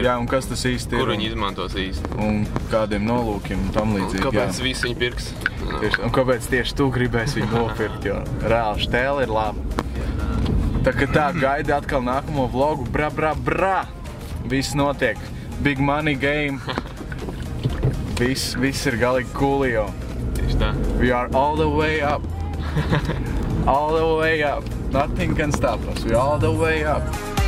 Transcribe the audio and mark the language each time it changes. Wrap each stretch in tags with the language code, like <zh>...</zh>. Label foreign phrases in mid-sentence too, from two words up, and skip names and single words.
<lv>Jā, un kas tas īsti ir. Kur viņi izmantos īsti. Un kādiem nolūkiem un tam līdzīgi. Kāpēc visi viņi pirks? Un kāpēc tieši tu gribēsi viņu nopirkt, jo reāli štēle ir laba. Tā kā tā gaida atkal nākamo vlogu, bra. Viss notiek.</lv> <en>Big money game.</en> <lv>Viss ir galīgi coolio. Tieši tā.</lv> <en>We are all the way up. All the way up. Nothing can stop us. We are all the way up.</en>